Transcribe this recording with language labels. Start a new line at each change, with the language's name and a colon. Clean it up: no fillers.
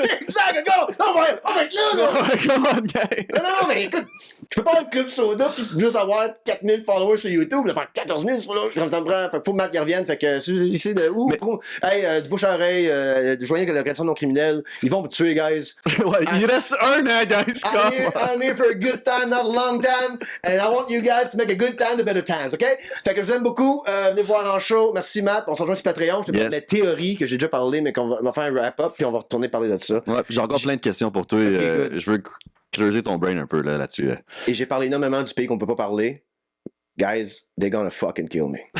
French: Exact, go! Non, on va être là, là!
English: Come on, guys.
French: Non, mais écoute, je peux pas avoir le club soda pis juste avoir 4000 followers sur YouTube, faire 14 000 followers, ça me prend. Fait que faut que Matt y revienne. Fait que si vous de où, du bouche à oreille, joignez la création non criminelle, ils vont me tuer, guys. Ouais, il reste un an, guys.
English: I'm here for a good time, not a long time, and I want you guys to make a good time to better times, OK?
French: Fait que je vous aime beaucoup. Venez voir en show. Merci, Matt. On se rejoint sur Patreon. Je te parle de mes théories que j'ai déjà parlé, mais qu'on va faire un wrap-up, puis on va retourner parler de ça. Ouais, j'ai encore plein de questions pour toi. Je veux creuser ton brain un peu là-dessus. Et j'ai parlé énormément du pays qu'on peut pas parler.
English: Guys, they're gonna fucking kill me.